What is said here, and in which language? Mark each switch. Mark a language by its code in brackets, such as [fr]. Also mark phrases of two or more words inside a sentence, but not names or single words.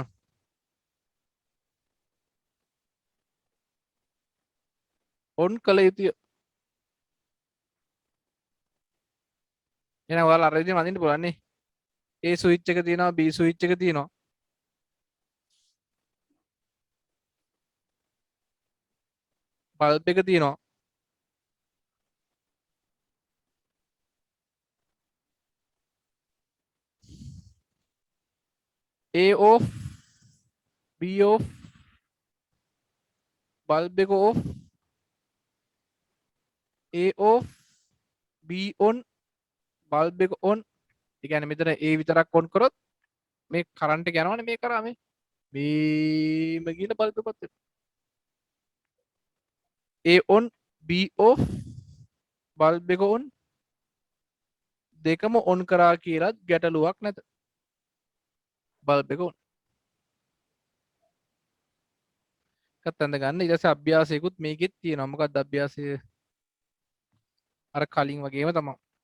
[si] ඔන් කළ යුතුය. එහෙනම් ඔයාලා අර විදිහට අඳින්න පුළුවන් නේ. A ස්විච් එක තියෙනවා B ස්විච් එක තියෙනවා. බල්බ් එක තියෙනවා. [en] A off B off [si] බල්බ් එක [en] off A off B on [si] බල්බ් එක [en] on. [si] ඒ කියන්නේ මෙතන A විතරක් on කරොත් මේ කරන්ට් එක යනවනේ මේ කරා මේම ගිහලා බල්බ් එකපත් වෙනවා. [en] A on B off [si] බල්බ් එක on දෙකම on කරා කියලාත් ගැටලුවක් නැත. බල්බ් එක on. එකත් අඳ ගන්න. ඊට පස්සේ අභ්‍යාසයකුත් මේකෙත් තියෙනවා. මොකක්ද අභ්‍යාසය? අර කලින් වගේම තමයි.